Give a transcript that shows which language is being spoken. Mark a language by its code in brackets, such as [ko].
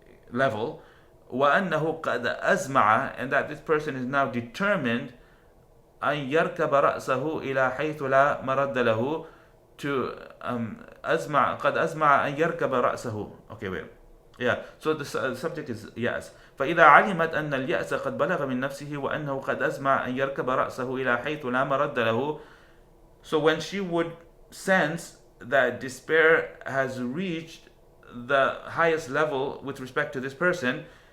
[en] level, [ar] وأنه قد أزمع, [en] and that this person is now determined [ar] أن يركب رأسه إلى حيث لا مرد له, [en] to [ar] أزمع قد أزمع أن يركب رأسه. [en] Okay, wait. Yeah, so the subject is يأس. [ar] فإذا علمت أن اليأس قد بلغ من نفسه وأنه قد أزمع أن يركب رأسه إلى حيث لا مرد له. [en] So when she would sense that despair has reached the highest level with respect to this person,